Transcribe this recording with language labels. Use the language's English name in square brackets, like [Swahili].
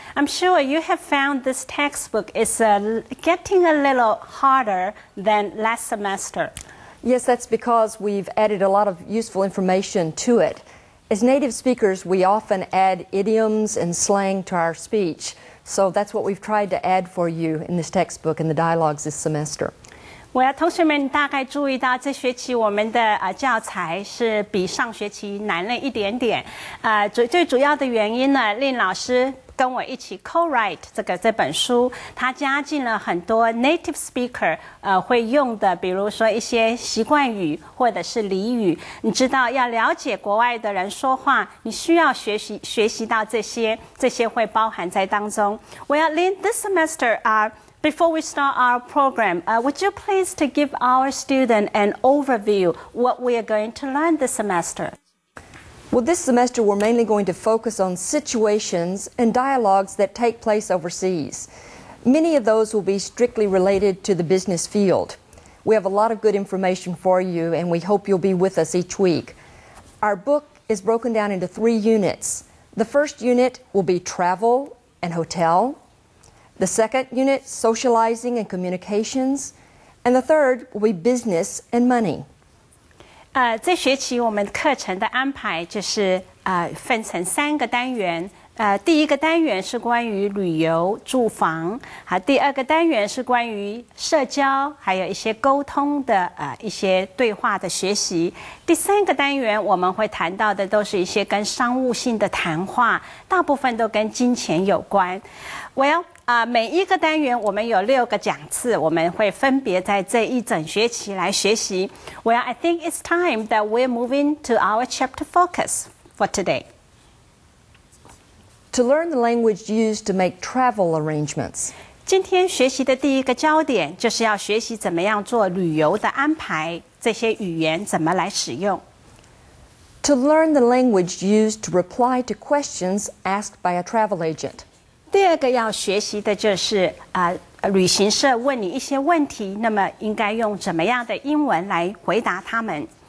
[English] I'm sure you have found this textbook is getting a little harder than last semester. Yes, that's because we've added a lot of useful information to it. As native speakers, we often add idioms and slang to our speech. So that's what we've tried to add for you in this textbook and the dialogues this semester. [Chinese] 同学们大概注意到，这学期我们的教材是比上学期难了一点点。最主要的原因呢，令老师跟我一起 co-write 这本书，他加进了很多 native speaker 会用的，比如说一些习惯语或者是俚语。你知道，要了解国外的人说话，你需要学习到这些会包含在当中。 [English] Well, Lynn, this semester, before we start our program, would you please to give our student an overview what we are going to learn this semester? Well, this semester we're mainly going to focus on situations and dialogues that take place overseas. Many of those will be strictly related to the business field. We have a lot of good information for you, and we hope you'll be with us each week. Our book is broken down into 3 units. The first unit will be travel and hotel. The second unit, socializing and communications. And the third will be business and money. [Chinese] 这学期我们课程的安排就是分成3个单元。第一个单元是关于旅游、住房，第二个单元是关于社交，还有一些沟通的一些对话的学习。第3个单元我们会谈到的都是一些跟商务性的谈话，大部分都跟金钱有关。每一个单元我们有6个讲次，我们会分别在这一整学期来学习。 [English] Well, I think it's time that we're moving to our chapter focus for today. To learn the language used to make travel arrangements. [Chinese] 今天学习的第一个焦点就是要学习怎么样做旅游的安排，这些语言怎么来使用。 [English] To learn the language used to reply to questions asked by a travel agent. [Chinese] 第二个要学习的就是旅行社问你一些问题，那么应该用怎么样的英文来回答他们。